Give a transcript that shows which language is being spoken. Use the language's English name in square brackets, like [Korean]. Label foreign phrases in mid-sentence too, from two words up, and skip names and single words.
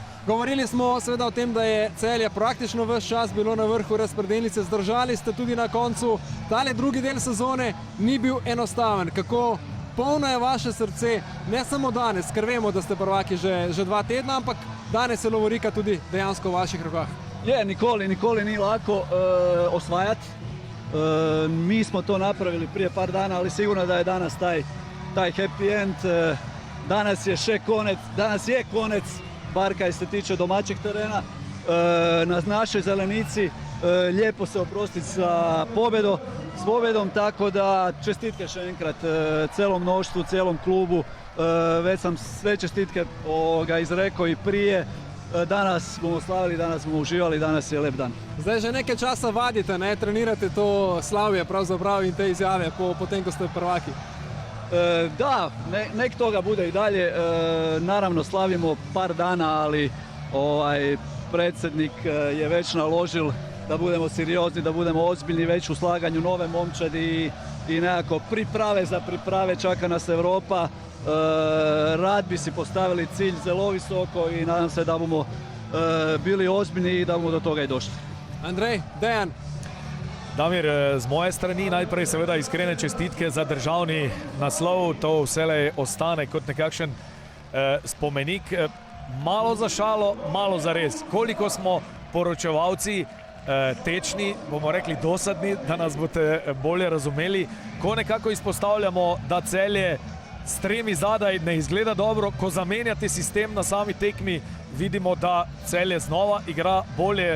[Slovenian] Govorili smo seveda o tem, da je Celje praktično ves čas bilo na vrhu razpredelnice, zdržali ste tudi na koncu. Tale drugi del sezone ni bil enostaven. Kako polno je vaše srce, ne samo danes, ker vemo, da ste prvaki že 2 tedna, ampak danes je lovorika tudi dejansko v vaših rokah. [Croatian] Je, [Slovenian] nikoli ni [Croatian] lako osvajati. Mi smo to napravili prije par dana, ali sigurno da je danas taj [English] happy end. [Croatian] Danas je konec, bar kaj se tiče domaćeg terena. Na našoj zelenici lijepo se oprostiti sa pobjedom, tako da čestitke [Slovenian] še enkrat [Croatian] celom mnoštvu, celom klubu. Već sam sve čestitke izrekao i prije. [Slovenian] Danas bomo slavili, danas bomo uživali, danas je lep dan. Zdaj že nekaj časa vadite, ne? Trenirate to slavje pravzaprav in te izjave potem, ko ste prvaki. [Croatian] Da, nek toga bude i dalje. Naravno slavimo par dana, ali predsjednik je već naložil da budemo seriozni, da budemo ozbiljni već u slaganju nove momčadi i nekako priprave, čaka nas Evropa. [Slovenian] Rad bi si [Croatian] postavili cilj zelo visoko i nadam se da [Slovenian] bomo bili [Croatian] ozbiljni i da bomo do toga i došli. [Slovenian] Andrej, Dejan. Damir, z moje strani najprej seveda iskrene čestitke za državni naslov. To vselej ostane kot nekakšen spomenik. Malo za šalo, malo za res. Koliko smo poročevalci tečni, bomo rekli dosadni, da nas boste bolje razumeli, ko nekako izpostavljamo, da Celje s 3 zadaj ne izgleda dobro, ko zamenjate sistem na sami tekmi, vidimo, da Celje znova igra bolje.